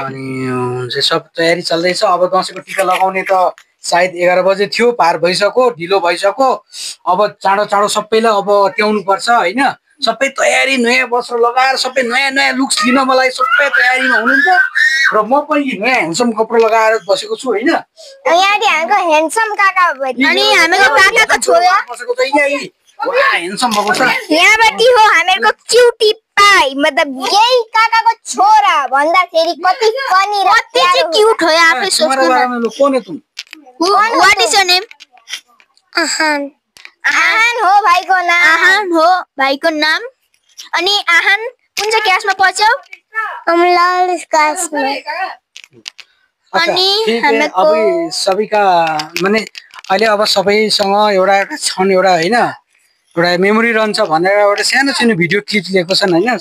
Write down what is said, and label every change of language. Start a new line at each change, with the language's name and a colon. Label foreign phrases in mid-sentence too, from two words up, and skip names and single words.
Nepali: अनि हुन्छ सब तयारी चल्दैछ अब दसैँको टिका लगाउने त सायद 11 बजे थियो पार भइसक्यो ढिलो भइसक्यो अब चाँडो चाँडो सबैलाई अब त्याउनु पर्छ होइन सबै तयारी नयाँ वस्त्र लगाएर सबै नयाँ नयाँ लुक्स दिन मलाई सबै तयारीमा हुनुहुन्छ र म पनि नयाँ ह्यान्डसम कपडा लगाएर बसेको छु होइन यहाँ हामीको ह्यान्डसम काका अनि हामीको काकाको छोरा बसेको छ ह्यान्डसम भएको छ यहाँबाट हो हामीहरूको
English: cutie pie
Nepali: मतलब यही काकाको छोरा भन्दाखेरि कति फनी र कति चाहिँ क्यूट हो आफै सोच्नु
Hindi: तुम्हारा बारे में कौन है तुम
English: what is your name
Nepali: आहान हो भाइको नाम आहान हो भाइको नाम अनि आहान कुन चाहिँ क्लासमा पढ्छौ अच्छा, अनि
Hindi: ठीक है,
Nepali: हामीको अभी सबै का माने अहिले अब सबैसँग एउटा छन् एउटा होइन एउटा मेमोरी रहन्छ भनेर एउटा सानो सानो भिडियो क्लिप लिएको छन् होइन